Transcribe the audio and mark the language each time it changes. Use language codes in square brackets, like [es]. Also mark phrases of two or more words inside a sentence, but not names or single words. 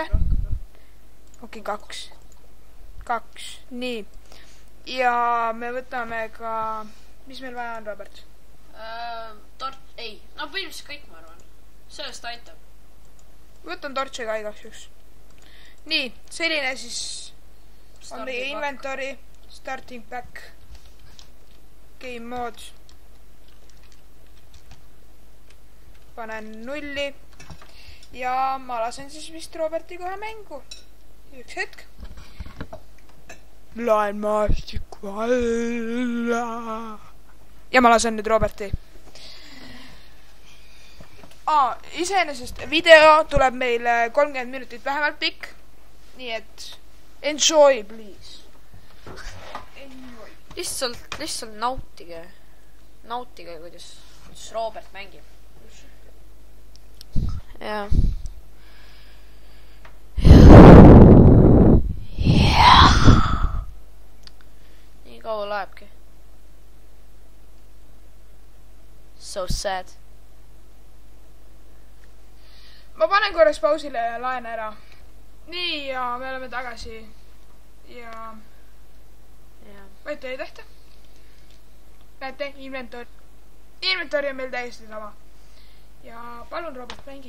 [et] Okei, 2, nii. Ja me võtame ka, mis meil vaja on, Robert? Põhimõtteliselt kõik, ma arvan. Sellest aitab. Võtan tortsi ka igaks juhuks. Nii, selline siis on meie [en] inventory, starting pack, game mode. [et] Panen 0 ja ma lasen siis vist Roberti kohe mängu. Üks hetk. Laen maastiku alla. Ja ma lasen nüüd Roberti. Iseenesest video tuleb meil 30 minutit vähemalt pikk. Nii et [en] enjoy, please. [et] Enjoy. Lihtsalt nautige. Nautige, kuidas Robert mängib. jah. loebki. [en] So sad. [et] Ma panen korraks pausile ja laen ära. Nii, ja me oleme tagasi. Ja... Võite ei tehta. Näete, inventory on meil täiesti sama. Ja palun, Robert, mängi.